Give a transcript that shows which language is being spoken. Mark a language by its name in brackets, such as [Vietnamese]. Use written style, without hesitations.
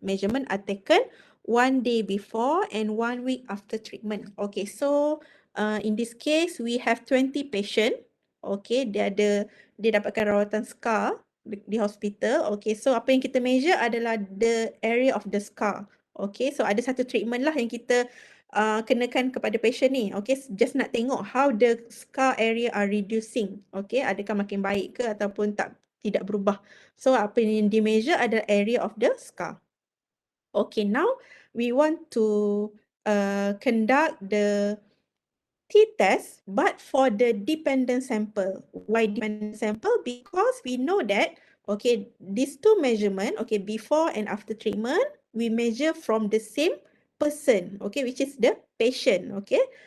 [English] Measurement are taken 1 day before and 1 week after treatment. Okay, so in this case we have 20 patient. [Malay] Okay, dia dapatkan rawatan scar di hospital. [English] Okay, so [Malay] apa yang kita [English] measure [Malay] adalah [English] the area of the scar. [Malay] Okay, so ada satu treatment lah yang kita kenakan kepada patient ni. [English] Okay, just [Malay] nak tengok [English] how the scar area are reducing. [Malay] Okay, adakah makin baik ke ataupun tidak berubah. [English] So [Malay] apa yang di [English] measure [Malay] adalah [English] area of the scar. Okay, now we want to conduct the t-test but for the dependent sample. Why dependent sample? Because we know that okay, these two measurement, okay, before and after treatment, we measure from the same person, okay, which is the patient, okay.